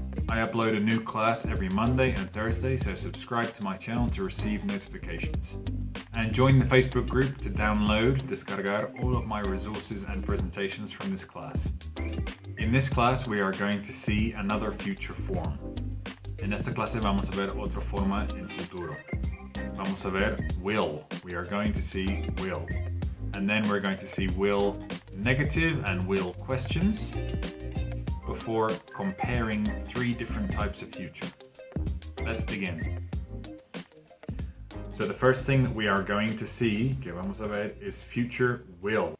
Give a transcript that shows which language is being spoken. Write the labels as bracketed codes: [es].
[en] I upload a new class every Monday and Thursday, so subscribe to my channel to receive notifications. And join the Facebook group to download, descargar all of my resources and presentations from this class. In this class, we are going to see another future form. [es] En esta clase vamos a ver otra forma en futuro. [en] Vamos a ver will. We are going to see will. And then we're going to see will negative and will questions before comparing three different types of future. Let's begin. So the first thing that we are going to see, que vamos a ver, is future will.